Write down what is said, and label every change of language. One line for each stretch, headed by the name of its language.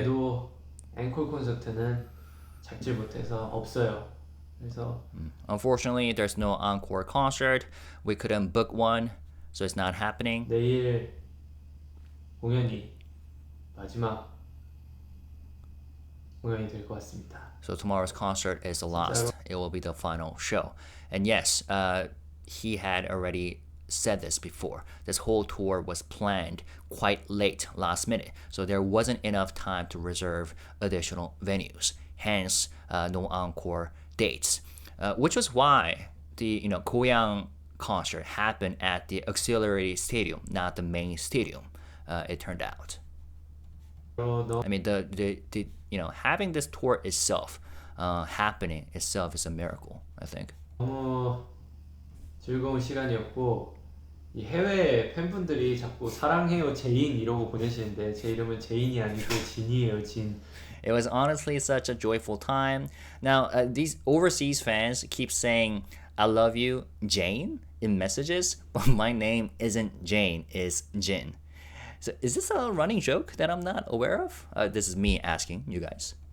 Korean: 아쉽게도 앵콜 콘서트는 잡지 못해서 없어요. 그래서
English: Unfortunately, there's no encore concert. We couldn't book one, so it's not happening.
Korean: 내일 공연이 마지막 공연이 될 것 같습니다.
English: So tomorrow's concert is the last. It will be the final show. And yes, he had already said this before. This whole tour was planned quite late, last minute. So there wasn't enough time to reserve additional venues. Hence, no encore dates. Which was why the Goyang concert happened at the auxiliary stadium, not the main stadium. It turned out. I mean, the having this tour itself, happening itself is a miracle. I think.
Korean: 너무 즐거운 시간이었고 이 해외 팬분들이 자꾸 사랑해요 제인 이러고 보내시는데 제 이름은 제인이 아니고 진이에요 진.
English: It was honestly such a joyful time. Now, these overseas fans keep saying, I love you, Jane, in messages, but my name isn't Jane, it's Jin. So is this a running joke that I'm not aware of? This is me asking you guys.